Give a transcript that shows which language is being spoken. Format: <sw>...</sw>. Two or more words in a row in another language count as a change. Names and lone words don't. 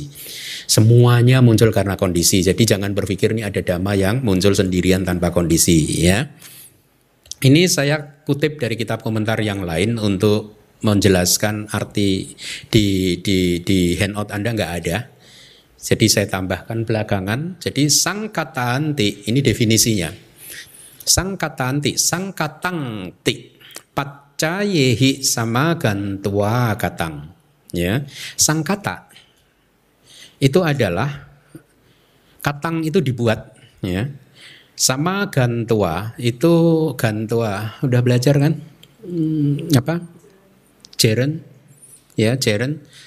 <id>Semuanya muncul karena kondisi. Jadi jangan berpikir ini ada dhamma yang muncul sendirian tanpa kondisi, ya. Ini saya kutip dari kitab komentar yang lain untuk menjelaskan arti di handout Anda nggak ada. Jadi saya tambahkan belakangan. Jadi sangkatanti, ini definisinya.</id> <pi>Sangkatanti, sangkatangti, paccayehi samagantua katang.</pi> <id>Ya, sangkata itu adalah katang itu dibuat, ya.</id> <pi>Sama gantua,</pi> <id>itu gantua udah belajar kan? Apa? Jeren, ya jeren.</id>